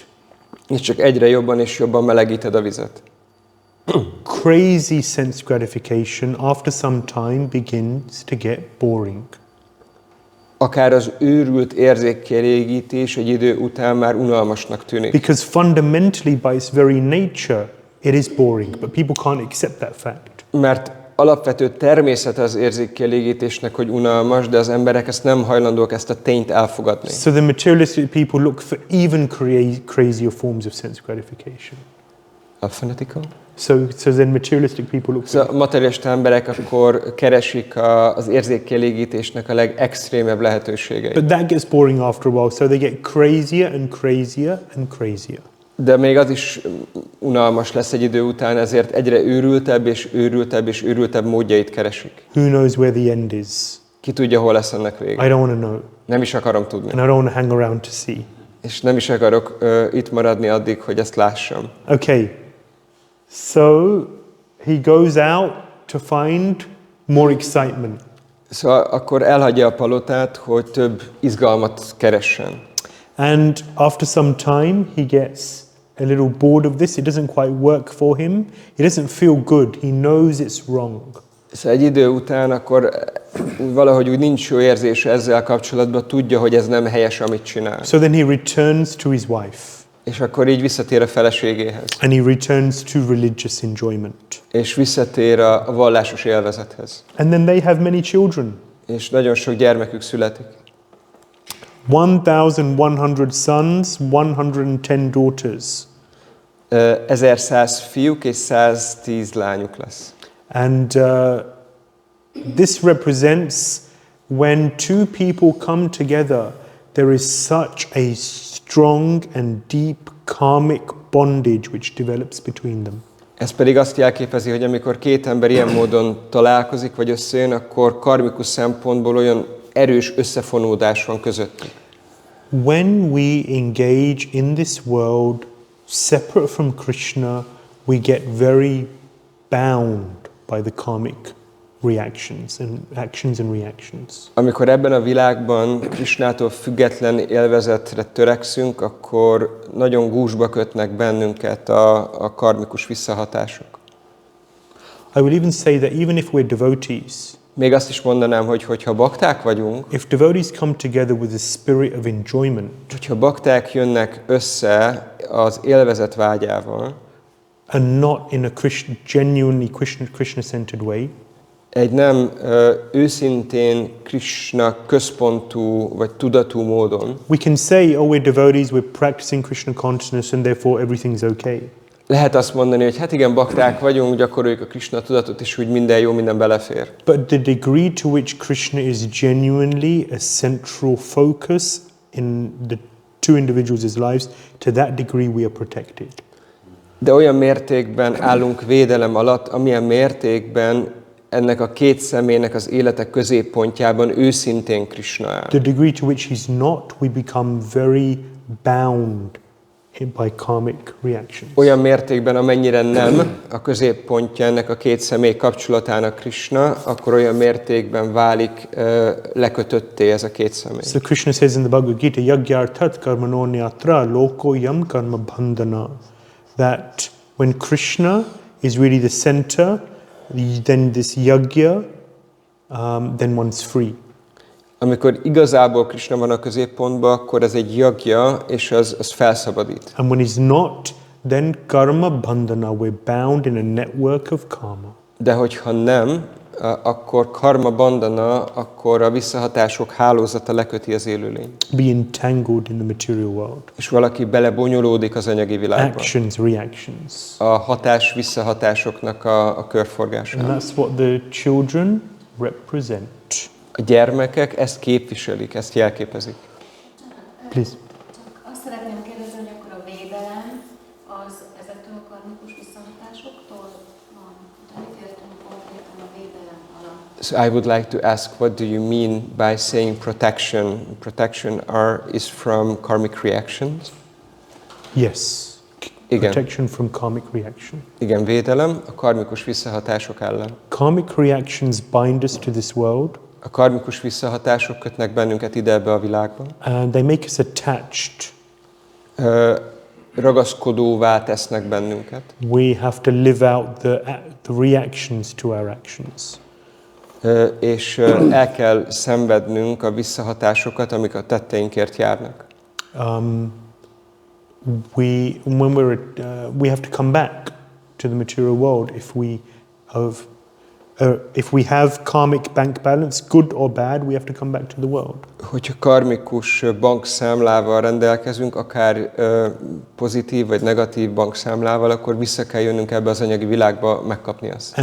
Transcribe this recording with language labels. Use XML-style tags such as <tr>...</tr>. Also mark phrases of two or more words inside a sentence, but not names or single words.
<hu>És csak egyre jobban és jobban melegíted a vizet.</hu> <en>Crazy sense gratification after some time begins to get boring.</en> <hu>Akár az őrült érzékkielégítés egy idő után már unalmasnak tűnik.</hu> <en>Because fundamentally, by its very nature, it is boring, but people can't accept that fact.</en> <hu>Mert alapvető természet az érzékkielégítésnek, hogy unalmas, de az emberek ezt nem hajlandók ezt a tényt elfogadni.</hu> <en>So the materialistic people look for even crazier forms of sense gratification. Alphanetical? So then materialistic people look for...</en> <hu>A materialista emberek akkor keresik az érzékkielégítésnek a legextrémebb lehetőségeit.</hu> <en>But that gets boring after a while, so they get crazier and crazier and crazier.</en> <hu>De még az is unalmas lesz egy idő után, ezért egyre őrültebb és őrültebb és őrültebb módjait keresik.</hu> <en>Who knows where the end is?</en> <hu>Ki tudja, hol lesz ennek</hu> <en>I</en> <hu>vége.</hu> <en>don't want to know.</en> <hu>Nem is akarom tudni.</hu> <en>And I don't want to hang around to see.</en> <hu>És nem is akarok itt maradni addig, hogy ezt lássam.</hu> <en>Okay, so he goes out to find more excitement.</en> <hu>Szóval akkor elhagyja a palotát, hogy több izgalmat keressen.</hu> <en>And after some time, he gets a little bored of this. It doesn't quite work for him. He doesn't feel good. He knows it's wrong.</en> <hu>Szóval egy idő után akkor valahogy úgy nincs jó érzése ezzel kapcsolatban, tudja, hogy ez nem helyes, amit csinál.</hu> <en>So then he returns to his wife.</en> <hu>És akkor így visszatér a feleségéhez.</hu> <en>And he returns to religious enjoyment.</en> <hu>És visszatér a vallásos élvezethez.</hu> <en>And then they have many children.</en> <hu>És nagyon sok gyermekük születik.</hu> <en>1,100 sons, 110 daughters.</en> <hu>1100 fiúk és 110 lányuk lesz.</hu> <en>And this represents when two people come together, there is such a strong and deep karmic bondage which develops between them.</en> <hu>Ez pedig azt jelképezi, hogy amikor két ember ilyen módon találkozik, vagy összejön, akkor karmikus szempontból olyan erős összefonódás van közöttük.</hu> <en>When we engage in this world separate from Krishna, we get very bound by the karmic reactions and actions and reactions.</en> <hu>Amikor ebben a világban Krishnától független élvezetre törekszünk, akkor nagyon gúzsba kötnek bennünket a karmikus visszahatások.</hu> <en>I will even say that even if we're devotees,</en> <hu>még azt is mondanám, hogy hogyha bakták vagyunk,</hu> <en>if devotees come together with a spirit of enjoyment,</en> <hu>hogyha bakták jönnek össze az élvezet vágyával,</hu> <en>and not in a genuinely Krishna-centered way,</en> <hu>egy nem őszintén Krishna központú vagy tudatú módon,</hu> <en>we can say, oh, we're devotees, we're practicing Krishna consciousness, and therefore everything's okay.</en> <hu>Lehet azt mondani, hogy hát igen, bakták vagyunk, gyakoroljuk a Krishna tudatot, és úgy minden jó, minden belefér.</hu> <en>But the degree to which Krishna is genuinely a central focus in the two individuals' lives, to that degree we are protected.</en> <hu>De olyan mértékben állunk védelem alatt, amilyen mértékben ennek a két személynek az élete középpontjában őszintén Krishna áll.</hu> <en>The degree to which he's not, we become very bound by karmic reactions.</en> <hu>Olyan mértékben, amennyire nem a középpontja ennek a két személy kapcsolatának Krishna, akkor olyan mértékben válik lekötötté ez a két személy.</hu> <en>So Krishna says in the Bhagavad Gita,</en> <sa>यज्ञार्थात् कर्मणोऽन्यत्र लोकोऽयं कर्म बन्धन,</sa> <en>that when Krishna is really the center, then this yagya, then one's free.</en> <hu>Amikor igazából Krishna van a középpontban, akkor ez egy yagya, és az felszabadít.</hu> <en>And when he's not, then</en> <sa>कर्म बन्धन,</sa> <en>we're bound in a network of karma.</en> <hu>De hogyha nem, akkor</hu> <sa>कर्म बन्धन,</sa> <hu>akkor a visszahatások hálózata leköti az élőlényt.</hu> <en>Be entangled in the material world.</en> <hu>És valaki belebonyolódik az anyagi világba.</hu> <en>Actions, reactions.</en> <hu>A hatás-visszahatásoknak a körforgásába.</hu> <en>And that's what the children represent.</en> <hu>A gyermekek ezt képviselik, ezt jelképezik.</hu> <en>Please.</en> <hu>Csak azt szeretném kérdezni, hogy akkor a védelem az ezektől a karmikus visszahatásoktól van. Mit ért</hu> <en>So I would like to ask, what do you mean by saying protection? Protection is from karmic reactions? Yes.</en> <hu>Igen.</hu> <en>Protection from karmic reaction.</en> <hu>Igen, védelem a karmikus visszahatások ellen.</hu> <en>Karmic reactions bind us to this world.</en> <hu>A karmikus visszahatások kötnek bennünket ide ebbe a világba.</hu> <en>And they make us attached.</en> <hu>Ragaszkodóvá tesznek bennünket.</hu> <en>We have to live out the reactions to our actions.</en> <hu>És el kell szenvednünk a visszahatásokat, amik a tetteinkért járnak.</hu> <en>We have to come back to the material world if we have karmic bank balance, good or bad, we have to come back to the world.</en> <hu>Hogyha karmikus bankszámlával rendelkezünk, akár pozitív vagy negatív bankszámlával, akkor vissza kell jönnünk ebbe az anyagi világba megkapni azt.</hu>